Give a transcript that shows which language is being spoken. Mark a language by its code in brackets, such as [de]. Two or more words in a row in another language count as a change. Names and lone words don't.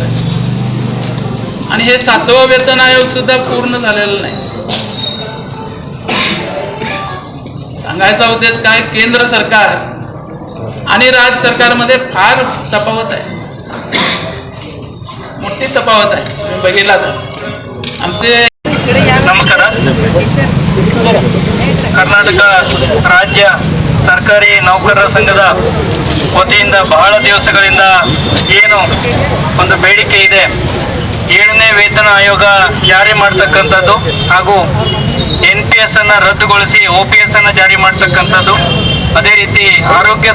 [mr] आणि हे 7वं वेतन आयोग सुद्धा पूर्ण झालेलं नाही. सांगायचा उद्देश काय, केंद्र सरकार आणि राज्य सरकारमध्ये फार तफावत आहे, मोठी तफावत आहे. तुम्ही बघितला तर आमचे [kn] ನಮಸ್ಕಾರ. ಕರ್ನಾಟಕ ರಾಜ್ಯ ಸರ್ಕಾರಿ ನೌಕರರ ಸಂಘದ ವತಿಯಿಂದ ಬಹಳ ದಿವಸಗಳಿಂದ ಏನು ಒಂದು ಬೇಡಿಕೆ ಇದೆ, 7ನೇ ವೇತನ ಆಯೋಗ ಜಾರಿ ಮಾಡ್ತಕ್ಕಂಥದ್ದು ಹಾಗೂ NPS ಅನ್ನು ರದ್ದುಗೊಳಿಸಿ OPS ಅನ್ನು ಜಾರಿ ಮಾಡ್ತಕ್ಕಂಥದ್ದು, ಅದೇ ರೀತಿ ಆರೋಗ್ಯ